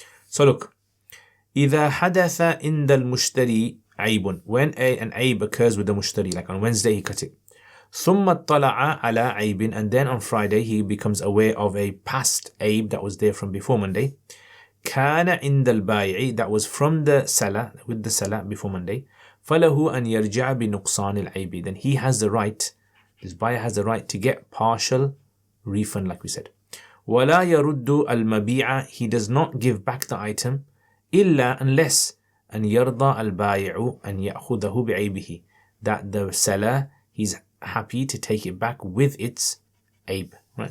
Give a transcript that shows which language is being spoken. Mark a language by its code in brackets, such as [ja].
[en] So look. [ar] إذا حدث عند المشتري عيب. [en] When an عيب occurs with the mushtari, like on Wednesday he cut it. [ar] ثم اطلع على عيب, [en] and then on Friday he becomes aware of a past عيب that was there from before Monday. [ar] كان عند البائع, [en] that was from the seller, with the seller before Monday. [ar] فله أن يرجع بنقصان العيب. [en] Then he has the right, this buyer has the right to get partial refund, like we said. [ar] ولا يرد المبيع, [en] he does not give back the item إلا unless [ar] أن يرضى البائع أن يأخذه بعيبه, [en] that the seller, he's happy to take it back with its aib, right?